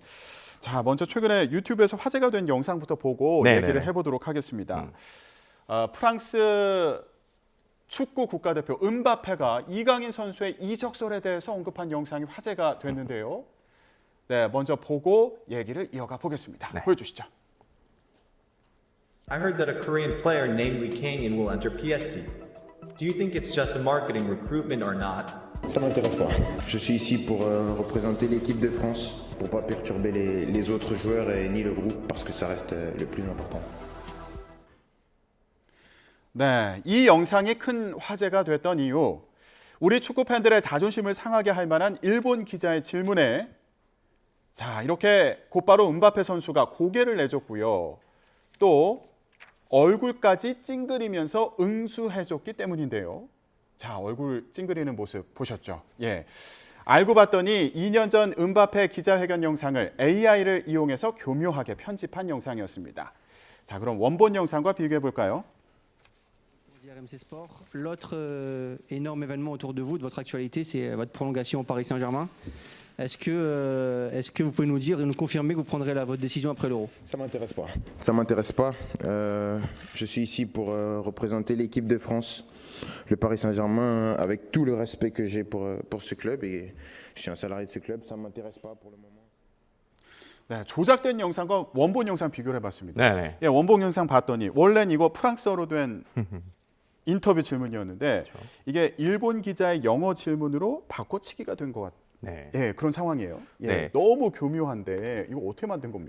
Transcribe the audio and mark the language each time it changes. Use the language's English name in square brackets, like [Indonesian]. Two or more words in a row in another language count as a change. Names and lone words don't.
[Korean] 자, 먼저 최근에 유튜브에서 화제가 된 영상부터 보고 얘기를 해보도록 하겠습니다. 프랑스 축구 국가대표 음바페가 이강인 선수의 이적설에 대해서 언급한 영상이 화제가 됐는데요. 네, 먼저 보고 얘기를 이어가 보겠습니다. 네. 보여주시죠. [English] I heard that a Korean player named Lee Kang-in will enter PSG. Do you think it's just a marketing recruitment or not? [French] Ça m'intéresse pas. Je suis ici pour représenter l'équipe de France, pour pas perturber les autres joueurs et ni le groupe, parce que ça reste le plus important. [Korean] 네, 이 영상이 큰 화제가 됐던 이유, 우리 축구 팬들의 자존심을 상하게 할 만한 일본 기자의 질문에 자, 이렇게 곧바로 음바페 선수가 고개를 내줬고요. 또 얼굴까지 찡그리면서 응수해줬기 때문인데요. 자, 얼굴 찡그리는 모습 보셨죠? 예. 알고 봤더니 2년 전 음바페 기자회견 영상을 AI를 이용해서 교묘하게 편집한 영상이었습니다. 자, 그럼 원본 영상과 비교해 볼까요? [French] RMC Sport. L'autre énorme événement autour de vous, de votre actualité, c'est votre prolongation au Paris Saint-Germain. Est-ce que vous pouvez nous dire et nous confirmer que vous prendrez votre décision après l'Euro? Ça m'intéresse pas. Ça m'intéresse pas. Je suis ici pour représenter l'équipe de France, le Paris Saint-Germain, avec tout le respect que j'ai pour ce club et je suis un salarié de ce club. Ça m'intéresse pas pour le moment. [Korean] 네, 조작된 영상과 원본 영상 비교를 해봤습니다. 네네. 예, 원본 영상 봤더니 원래는 이거 프랑스어로 된 인터뷰 질문이었는데 그렇죠. 이게 일본 기자의 영어 질문으로 바꿔치기가 된 것 같아요. 네. 예, 그런 상황이에요. 예, 네. 너무 교묘한데 이거 어떻게 만든 겁니까?